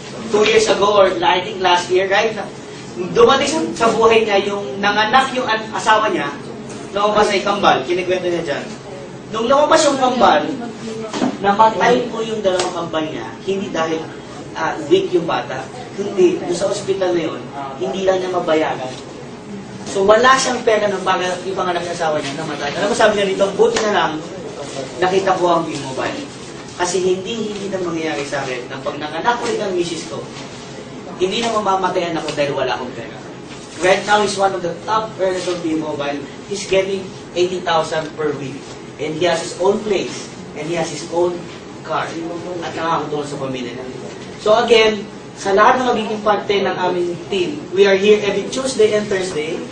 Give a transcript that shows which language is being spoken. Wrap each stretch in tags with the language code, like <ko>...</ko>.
<en>2 years ago or I think last year, right?</en> <tl>Dumating sa buhay niya yung nanganak yung asawa niya, lumabas ay kambal. Kinikwento niya dyan. Nung lumabas yung kambal, namatay po yung dalawang kambal niya, hindi dahil weak yung bata. Hindi. Doon sa ospital na yun, hindi lang niya mabayaran. So wala siyang pera ng para ipanganak sa asawa niya, namatay. Alam mo sabi niya dito, buti na lang, nakita ko ang V-Mobile. Kasi hindi na mangyayari sa akin na pag nanganak ulit ang misis ko, hindi na mamamatayan ako dahil wala akong pera.</tl> <en>Right now, he's one of the top earners of V-Mobile. He's getting 80,000 per week. And he has his own place. And he has his own car. At nakakatulong sa pamilya niya. So again, sa lahat ng magiging parte ng aming team, we are here every Tuesday and Thursday.</en>